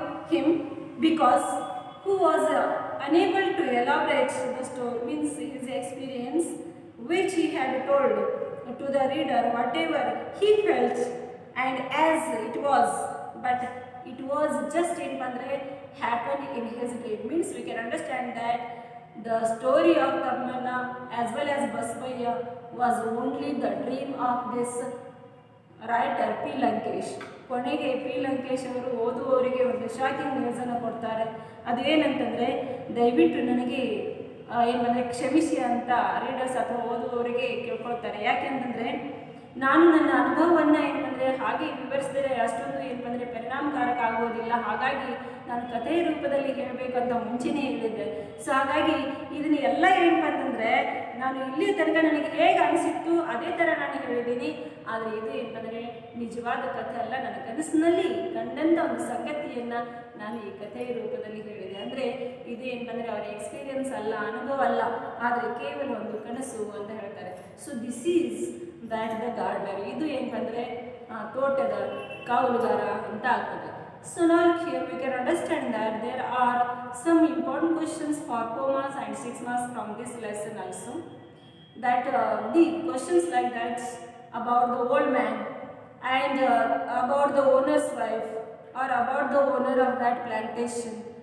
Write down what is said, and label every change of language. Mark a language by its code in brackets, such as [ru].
[en] him, because who was unable to elaborate the story, means his experience which he had told to the reader whatever he felt and as it was, but it was just in Pandre happened in his dream. Means we can understand that the story of Tammana as well as Basavaya was only the dream of this writer P Lankesh. [kn] ಕೊನೆಗೆ P Lankesh ಅವರು ಓದುವವರಿಗೆ ಒಂದು shocking ನ್ಯೂಸನ್ನು ಕೊಡ್ತಾರೆ. ಅದೇನಂತಂದರೆ ದಯವಿಟ್ಟು ನನಗೆ ಏನಂದರೆ ಕ್ಷಮಿಸಿ ಅಂತ readers ಅಥವಾ ಓದುವವರಿಗೆ ಕೇಳ್ಕೊಳ್ತಾರೆ. ಯಾಕೆಂತಂದರೆ ನಾನು ನನ್ನ ಅನುಭವವನ್ನು ಏನಂದರೆ ಹಾಗೆ ವಿವರಿಸಿದರೆ ಅಷ್ಟೊಂದು ಏನಂದರೆ ಪರಿಣಾಮಕಾರಕ ಆಗುವುದಿಲ್ಲ. ಹಾಗಾಗಿ ನಾನು ಕಥೆಯ ರೂಪದಲ್ಲಿ ಹೇಳಬೇಕಂತ ಮುಂಚೆನೇ ಹೇಳಿದ್ದೆ. ಸೊ ಹಾಗಾಗಿ ಇದನ್ನ ಎಲ್ಲ ಏನಪ್ಪ ಅಂತಂದರೆ ನಾನು ಇಲ್ಲಿಯ ತನಕ ನನಗೆ ಹೇಗೆ ಅನಿಸಿತ್ತು ಅದೇ ಥರ ನಾನು ಹೇಳಿದ್ದೀನಿ. ಆದರೆ ಇದು ಏನಂದರೆ ನಿಜವಾದ ಕಥೆ ಅಲ್ಲ, ನನ್ನ ಕನಸಿನಲ್ಲಿ ಕಂಡಂಥ ಒಂದು ಸಂಗತಿಯನ್ನು ನಾನು ಈ ಕಥೆಯ ರೂಪದಲ್ಲಿ ಹೇಳಿದೆ. ಅಂದರೆ ಇದು ಏನಂದರೆ ಅವರ ಎಕ್ಸ್ಪೀರಿಯನ್ಸ್ ಅಲ್ಲ, ಅನುಭವ ಅಲ್ಲ, ಆದರೆ ಕೇವಲ ಒಂದು ಕನಸು ಅಂತ ಹೇಳ್ತಾರೆ. [en] So this is that the gardener. [kn] ಇದು ಏನಂದರೆ ತೋಟದ ಕಾವಲುಗಾರ ಅಂತ ಆಗ್ತದೆ. [en] So now here we can understand that there are some important questions for 4 marks and 6 marks from this lesson also. That the questions like that about the old man and about the owner's wife or about the owner of that plantation.